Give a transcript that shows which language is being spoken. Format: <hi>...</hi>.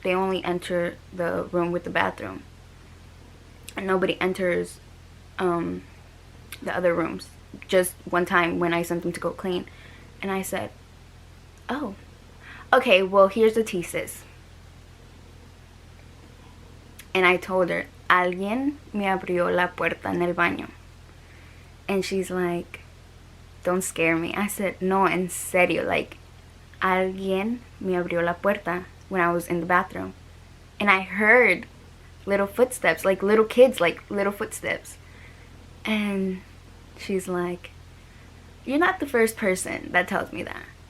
<en>They only enter the room with the bathroom. And nobody enters the other rooms. Just one time when I sent them to go clean. And I said, oh, okay, well, here's the thesis. And I told her,</en> <es>alguien me abrió la puerta en el baño.</es> <en>And she's like, don't scare me. I said, no,</en> <es>en serio,</es> <en>like,</en> <es>alguien me abrió la puerta</es> <en>when I was in the bathroom. And I heard little footsteps, like little kids, like little footsteps. And she's like, you're not the first person that tells me that.</en>